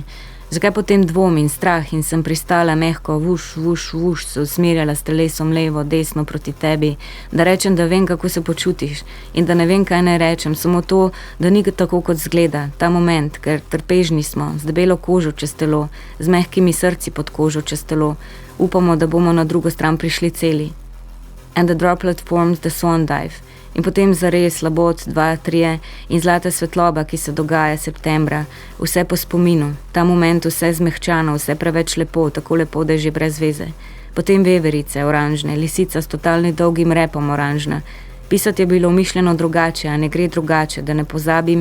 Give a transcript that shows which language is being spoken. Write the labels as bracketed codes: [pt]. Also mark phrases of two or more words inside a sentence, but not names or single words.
[sl] Zakaj potem dvom in strah in sem pristala mehko, vuš, se usmerjala s telesom levo, desno proti tebi, da rečem, da vem, kako se počutiš in da ne vem, kaj naj rečem, samo to, da ni tako, kot zgleda, ta moment, ker trpežni smo, z debelo kožo čez telo, z mehkimi srci pod kožo čez telo. Upamo, da bomo na drugo stran prišli celi. [en] And the droplet forms the swan dive. [sl] In potem zares labod 2, 3 in zlata svetloba, ki se dogaja septembra. Vse po spominu. Ta moment vse zmehčano, vse preveč lepo, tako lepo, da je že brez veze. Potem veverice, oranžne, lisica s totalno dolgim repom oranžna. Pisati je bilo umišljeno drugače, a ne gre drugače, da ne pozabim.